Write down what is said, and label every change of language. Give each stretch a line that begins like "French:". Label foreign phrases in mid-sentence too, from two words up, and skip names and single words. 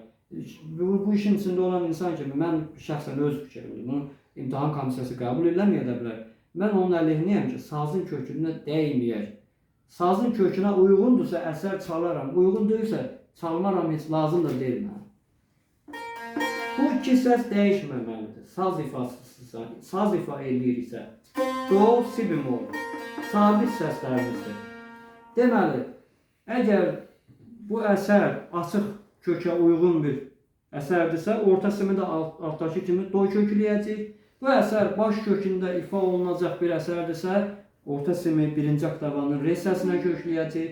Azerbaijani: Bu işin içində olan insan kimi, mən şəxsən öz fikrimdir, bunu imtahan komissiyası qəbul eləməyə də bilər. Mən onun əleyhinəyəm ki, sazın kökünə dəyməyək. Sazın kökünə uyğundursa əsər çalaram, uyğun deyilsə çalmaram, heç lazım da deyil mənə. Bu iki səs dəyişməməlidir. Saz ifa eləyirsə, do, si bemol, sabit səslərimizdir. Deməli, əgər bu əsər açıq kökə uyğun bir əsərdirsə, orta simi də altdakı kimi do kökləyəcək. Bu əsər baş kökündə ifa olunacaq bir əsərdirsə, orta simi birinci oktavanın re səsinə kökləyəcək.